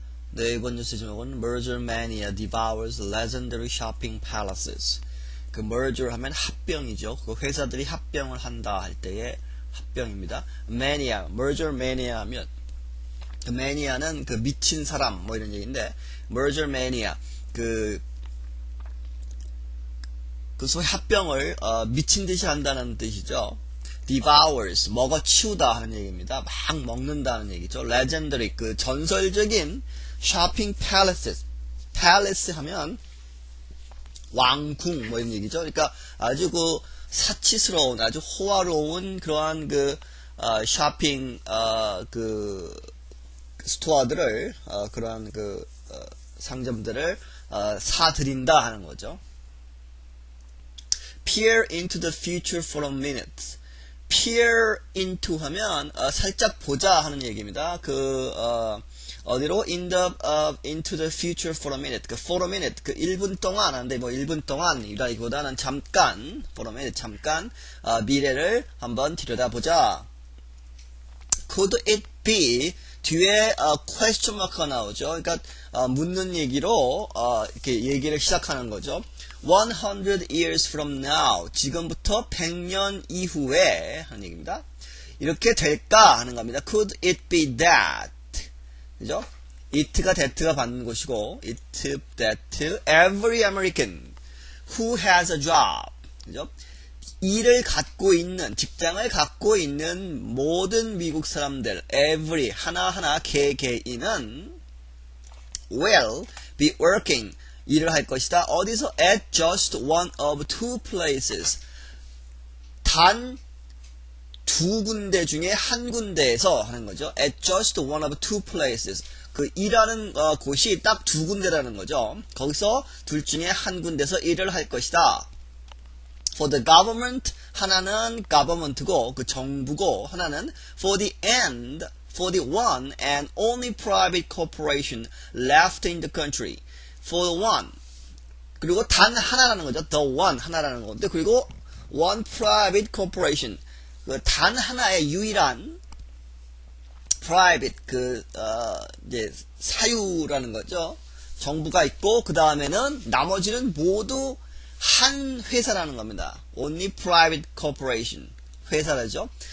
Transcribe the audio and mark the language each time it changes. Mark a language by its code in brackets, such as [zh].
[ko] 네, 이번 뉴스 제목은 [en] Merger Mania Devours Legendary Shopping Palaces. [ko] 그 merger 하면 합병이죠. 그 회사들이 합병을 한다 할 때의 합병입니다. Mania, Merger Mania 하면 그 mania는 그 미친 사람 뭐 이런 얘기인데 Merger Mania 그 소위 합병을 미친 듯이 한다는 뜻이죠. Devours, 먹어치우다 하는 얘기입니다. 막 먹는다는 얘기죠. Legendary, 그 전설적인 shopping palaces. palace 하면 왕궁 뭐 이런 얘기죠. 그러니까 아주 그 사치스러운, 아주 호화로운 그러한 그 쇼핑 그 스토어들을 그러한 그 상점들을 사들인다 하는 거죠. [en] Peer into the future for a minute. [ko] Peer into 하면 살짝 보자 하는 얘기입니다. 어디로 [en] into the future for a minute. [ko] 그 [en] for a minute [ko] 그 1분 동안 하는데 뭐 1분 동안이라기보다는 잠깐 for a minute 잠깐 미래를 한번 들여다보자. [en] Could it be [ko] 뒤에 [en] question mark가 나오죠. [ko] 그러니까 묻는 얘기로 이렇게 얘기를 시작하는 거죠. [en] 100 years from now, [ko] 지금부터 100년 이후에 하는 얘기입니다. 이렇게 될까 하는 겁니다. [en] Could it be that? [ko] 그죠? [en] it가 that가 [ko] 받는 것이고 [en] it, that, every American who has a job, [ko] 그죠? 일을 갖고 있는, 직장을 갖고 있는 모든 미국 사람들, every, 하나하나 개개인은 [en] will be working, [ko] 일을 할 것이다. 어디서? [en] at just one of two places. [ko] 단 두 군데 중에 한 군데에서 하는 거죠. [en] at just one of two places. [ko] 그 일하는 곳이 딱 두 군데라는 거죠. 거기서 둘 중에 한 군데서 일을 할 것이다. [en] for the government, [ko] 하나는 government고 그 정부고 하나는 [en] for the one and only private corporation left in the country. [ko] for the one, 그리고 단 하나라는 거죠. the one, 하나라는 건데, 그리고 [en] one private corporation, [ko] 그 단 하나의 유일한 private, 이제 사유라는 거죠. 정부가 있고, 그 다음에는 나머지는 모두 한 회사라는 겁니다. [en] only private corporation, [ko] 회사라죠.